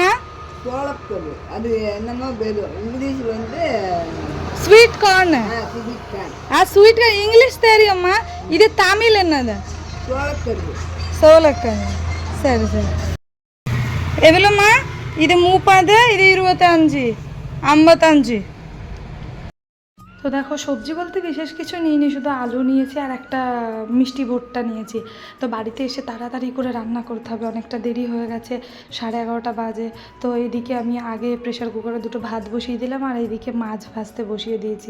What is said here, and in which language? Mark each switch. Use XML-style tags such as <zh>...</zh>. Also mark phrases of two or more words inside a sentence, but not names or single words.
<ta>சோளக்கரு. அது என்னமோ பேர், இங்கிலீஷில் வந்து</ta> <en>sweet corn. sweet corn. sweet corn</en> <ta>இங்கிலீஷ் தெரியும்மா. இது தமிழ் என்னது? சோளக்கரு. சோளக்கரு. சரி சரி. எவ்வளோம்மா? இது 30, இது 25, 55.</ta> <bn>তো দেখো সবজি বলতে বিশেষ কিছু নিইনি, শুধু আলু নিয়েছি আর একটা মিষ্টি ভুট্টা নিয়েছি। তো বাড়িতে এসে তাড়াতাড়ি করে রান্না করতে হবে, অনেকটা দেরি হয়ে গেছে, 11:30 বাজে। তো এইদিকে আমি আগে প্রেশার কুকারে 2টো ভাত বসিয়ে দিলাম আর এইদিকে মাছ ভাজতে বসিয়ে দিয়েছি।</bn>